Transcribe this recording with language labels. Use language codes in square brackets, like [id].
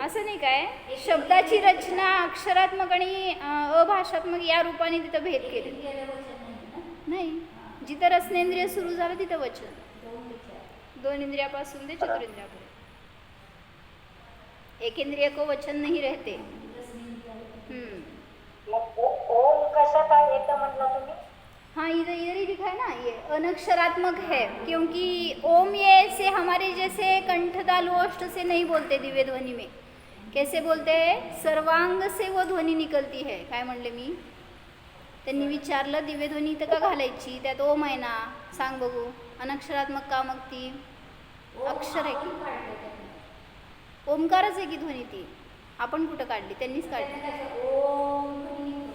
[mr] असं नाही काय, शब्दाची रचना अक्षरात्मक आणि अभाषात्मक या रूपाने तिथं भेद केले नाही. जिथं रसनेंद्रिय सुरू झालं तिथं वचन, दोन इंद्रियापासून ते चतुरेंद्रियापर्यंत. [hi] एक इंद्रिय को वचन नहीं रहते. [mr] मग ओम कशात आहे तर म्हटलं तुम्ही. [hi] हाँ इधर इधर ही लिखा है ना, ये अनक्षरात्मक है, क्योंकि ओम ये से हमारे जैसे कंठतालु ओष्ठ से नहीं बोलते दिव्य ध्वनि में. कैसे बोलते हैं, सर्वांग से वो ध्वनि निकलती है. [mr] काय म्हणले मी, त्यांनी विचारलं दिव्य ध्वनी इथं का घालायची, त्यात ओम आहे ना, सांग बघू. अनक्षरात्मक का मग ती अक्षर आहे की ओमकारच आहे की ध्वनी, ती आपण कुठं काढली, त्यांनीच काढली.